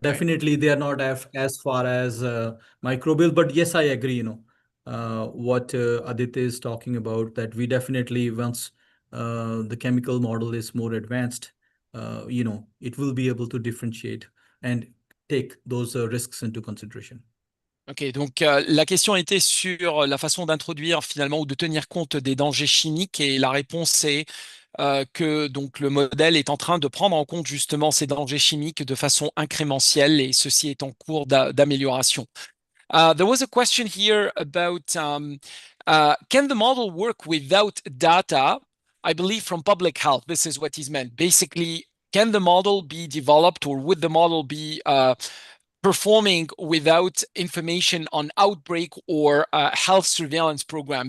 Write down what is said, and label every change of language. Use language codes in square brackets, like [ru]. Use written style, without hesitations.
[en] definitely they are not as far as microbial. But yes, I agree. What Aditya is talking about, that we definitely once the chemical model is more advanced, it will be able to differentiate and take those risks into consideration. [fr] Ok, donc la question était sur la façon d'introduire finalement ou de tenir compte des dangers chimiques et la réponse est que donc le modèle est en train de prendre en compte justement ces dangers chimiques de façon incrémentielle et ceci est en cours d'amélioration. [en] There was a question here about can the model work without data? I believe from public health, this is what is meant. Basically, can the model be developed or would the model be performing without information on outbreak or health surveillance program?